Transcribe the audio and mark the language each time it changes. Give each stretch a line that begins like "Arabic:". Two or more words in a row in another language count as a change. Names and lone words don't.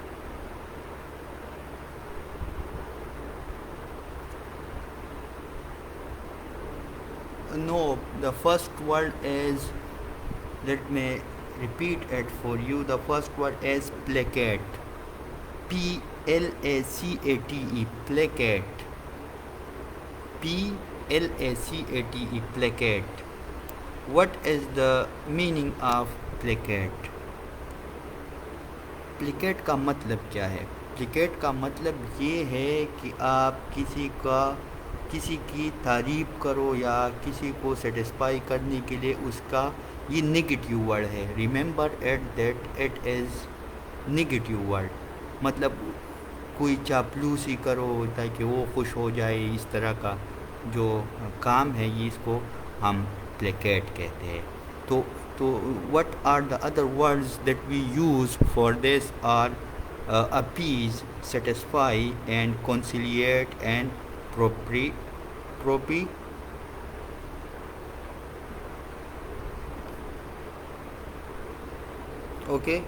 English: No, the first word is, let me repeat it for you. The first word is placate, P-L-A-C-A-T-E, placate, P-L-A-C-A-T-E, placate. What is the meaning of placate?
Hindi: प्लिकेट का मतलब क्या है? प्लिकेट का मतलब ये है कि आप किसी की तारीफ़ करो या किसी को सेटिस्फाई करने के लिए उसका, ये
English: negative word
Hindi: है.
English: remember at that it is negative word.
Hindi: मतलब कोई चापलूसी करो ताकि वो खुश हो जाए, इस तरह का जो काम है ये इसको हम प्लेकेट कहते हैं.
English: तो what are the other words that we use for this are appease, satisfy and conciliate and okay.